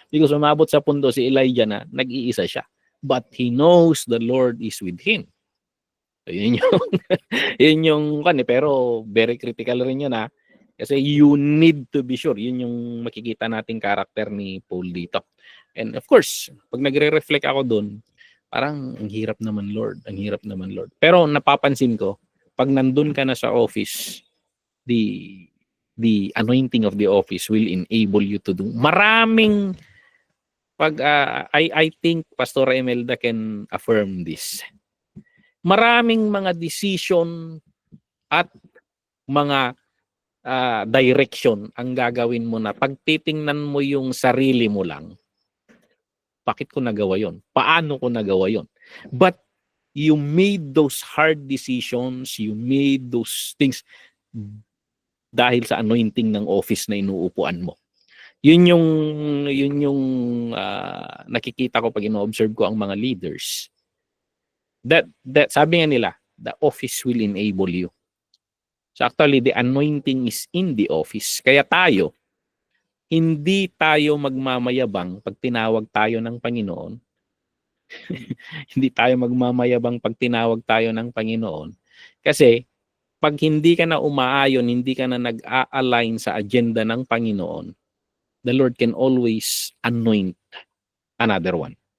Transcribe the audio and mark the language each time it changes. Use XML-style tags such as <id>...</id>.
<tl>Because umabot sa pundo si Elijah na nag-iisa siya.</tl> <en>But he knows the Lord is with him.</en> <tl>So, yun yung pero very critical rin yun ha. Kasi you need to be sure. Yun yung makikita nating karakter ni Paul dito. And of course, pag nagre-reflect ako doon, parang ang hirap naman Lord. Pero napapansin ko, pag nandun ka na sa office,</tl> <en>the anointing of the office will enable you to do maraming I think Pastor Imelda can affirm this.</en> <tl>Maraming mga decision at mga direction ang gagawin mo na pag titingnan mo yung sarili mo lang, bakit ko nagawa yon?</tl> <en>Paano ko nagawa yon? But you made those hard decisions, you made those things dahil sa anointing ng office na inuupuan mo.</en> <tl>Yun yung nakikita ko pag ino-observe ko ang mga leaders.</tl> <en>That sabi nga nila, the office will enable you. So actually, the anointing is in the office.</en> <tl>Kaya tayo, hindi tayo magmamayabang pag tinawag tayo ng Panginoon. Hindi tayo magmamayabang pag tinawag tayo ng Panginoon. Kasi pag hindi ka na umaayon, hindi ka na nag-a-align sa agenda ng Panginoon, the Lord can always anoint another one.</tl>